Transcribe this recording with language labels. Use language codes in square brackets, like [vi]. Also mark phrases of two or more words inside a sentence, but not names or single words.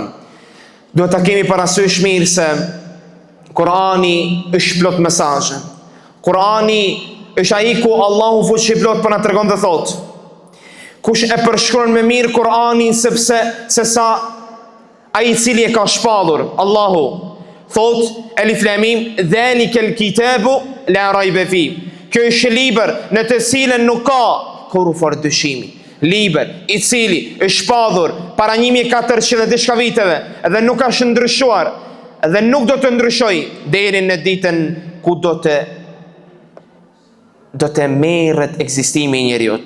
[sq] Duhet ta kemi parasysh mirë se Kur'ani është plot mesazhe. Kur'ani është ai ku Allahu fuqiplot po na tregon dhe thotë: kush e përshkruan më mirë Kur'anin se sa ai i cili e ka shpallur, Allahu thot: [ar] الم ذلك الكتاب لا ريب في. [sq] Kjo është libër në të cilën nuk ka kurrë dyshimi. Libër i cili është shpallur para 1400 dhe diçka viteve dhe nuk ka ndryshuar dhe nuk do të ndryshojë deri në ditën ku do të merret ekzistimi i njerëzit.